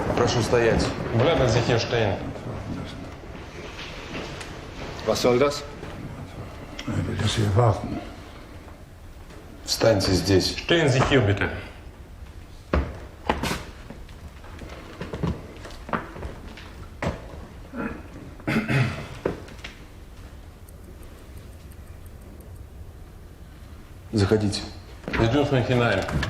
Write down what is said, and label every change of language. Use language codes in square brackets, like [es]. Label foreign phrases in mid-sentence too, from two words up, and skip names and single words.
[ru] Прошу стоять. [de] Bleiben Sie hier stehen. Was soll das? Er will, dass wir warten. [ru] Встаньте здесь. [de] Stehen Sie hier, bitte. [ru] Заходите. Идем hinein.